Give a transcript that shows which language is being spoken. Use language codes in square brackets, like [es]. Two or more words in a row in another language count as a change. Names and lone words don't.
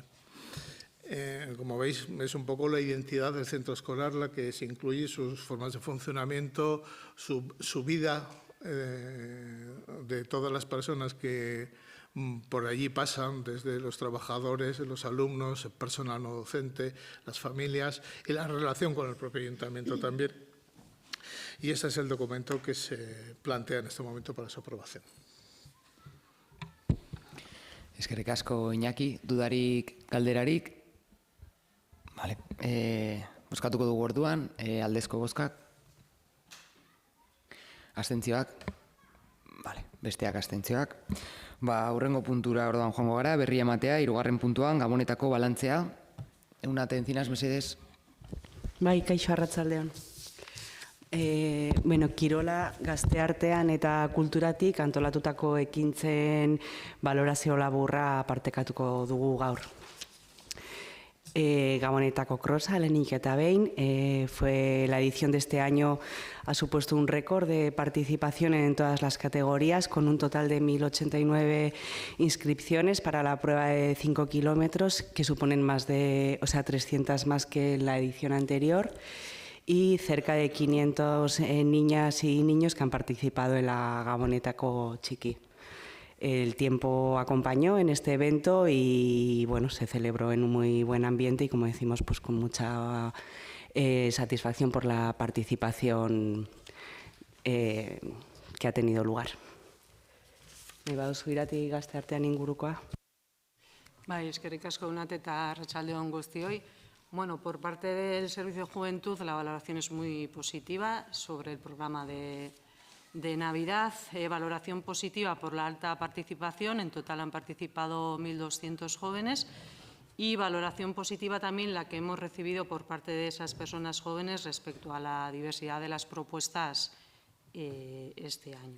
[es] Como veis, es un poco la identidad del centro escolar la que se incluye, sus formas de funcionamiento, su vida de todas las personas que Por allí pasan desde los trabajadores, los alumnos, el personal no docente, las familias y la relación con el propio ayuntamiento también. Y este es el documento que se plantea en este momento para su aprobación. [eu] Eskerrik asko, Iñaki, dudarik, galderarik. Vale. Bozkatuko dugu orduan, aldezko bozkak. Abstentzioak. Vale, besteak abstentzioak. Hurrengo puntura orduan joango gara, berri ematea, 3. puntuan, Gabonetako balantzea. Eunate encinas, mesedez. Bai, kaixo arratsaldean. Kirola gazteartean eta kulturatik antolatutako ekintzen balorazio laburra partekatuko dugu gaur. Gabonetako krosa, lehenik eta behin, [es] la edición de este año ha supuesto un récord de participación en todas las categorías, con un total de 1.089 inscripciones para la prueba de 5 kilómetros, que suponen 300 más que en la edición anterior, y cerca de 500 niñas y niños que han participado en la Gabonetako Txiki. El tiempo acompañó en este evento y se celebró en un muy buen ambiente y, como decimos, pues con mucha satisfacción por la participación que ha tenido lugar. [eu] Zuiratik gazteartean ingurukoa. Bai, eskerrik asko Eunate eta arratsaldeon guztioi. [es] Por parte del Servicio de Juventud, la valoración es muy positiva sobre el programa de Navidad. Valoración positiva por la alta participación. En total han participado 1.200 jóvenes. Y valoración positiva también la que hemos recibido por parte de esas personas jóvenes respecto a la diversidad de las propuestas este año.